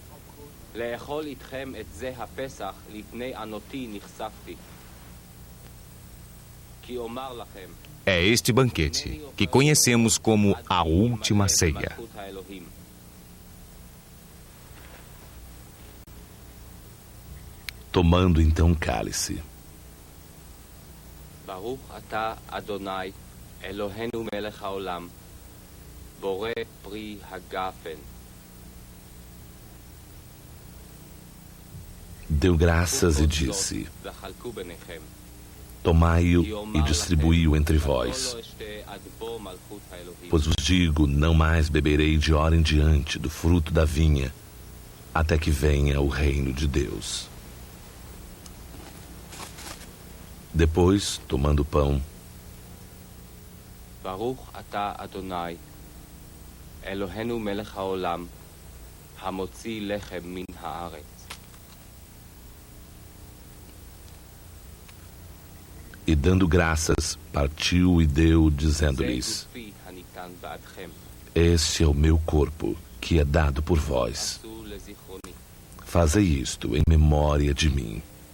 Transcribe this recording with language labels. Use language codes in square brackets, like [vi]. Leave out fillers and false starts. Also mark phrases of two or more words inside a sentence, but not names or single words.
[pt] É este banquete que conhecemos como a última ceia. Tomando então o cálice. [he] ברוך אתה אדוני אלוהינו מלך העולם, בורא פרי הגפן. [pt] Deu graças e disse: Tomai-o e distribuí-o entre vós. Pois vos digo, não mais beberei de hora em diante do fruto da vinha, até que venha o reino de Deus. Depois, tomando o pão, [he] ברוך אתה אדוני, אלוהינו מלך העולם, המוציא לחם מן הארץ. [pt] E dando graças, partiu e deu, dizendo-lhes: Este é o meu corpo, que é dado por vós. Fazei isto em memória de mim.